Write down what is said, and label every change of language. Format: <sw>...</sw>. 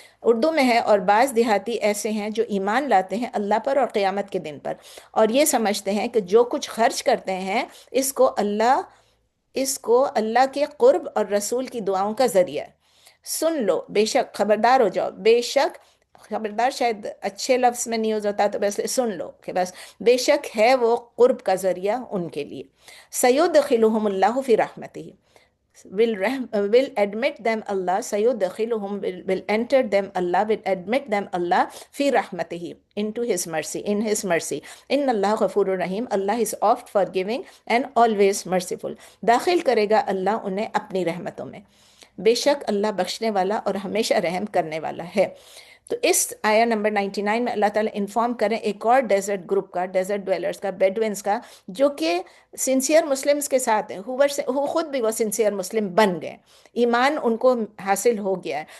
<ur>اردو میں ہے، اور بعض دیہاتی ایسے ہیں جو ایمان لاتے ہیں اللہ پر اور قیامت کے دن پر، اور یہ سمجھتے ہیں کہ جو کچھ خرچ کرتے ہیں اس کو اللہ کے قرب اور رسول کی دعاؤں کا ذریعہ ہے. سن لو، بے شک، خبردار ہو جاؤ، بے شک، خبردار شاید اچھے لفظ میں نہیں ہوتا تو بس سن لو کہ بس بے شک ہے وہ قرب کا ذریعہ ان کے لیے.</ur> <ar>سیدخلہم اللہ فی رحمتہ،</ar> <en>will admit them Allah, sayudkhiluhum will enter them Allah, will admit them Allah fi rahmatihi, into his mercy, in his mercy.</en> <ar>Inna Allah ghafurur rahim,</ar> <en>Allah is oft forgiving and always merciful.</en> <ur>داخل کرے گا اللہ انہیں اپنی رحمتوں میں، بے شک اللہ بخشنے والا اور ہمیشہ رحم کرنے والا ہے. تو اس آیا نمبر 99 میں اللہ تعالیٰ انفارم کریں ایک اور ڈیزرٹ گروپ کا، ڈیزرٹ ڈویلرز کا، بیڈوینز کا، جو کہ سنسیئر مسلمز کے ساتھ ہیں، وہ خود بھی وہ سنسیئر مسلم بن گئے، ایمان ان کو حاصل ہو گیا ہے.</ur>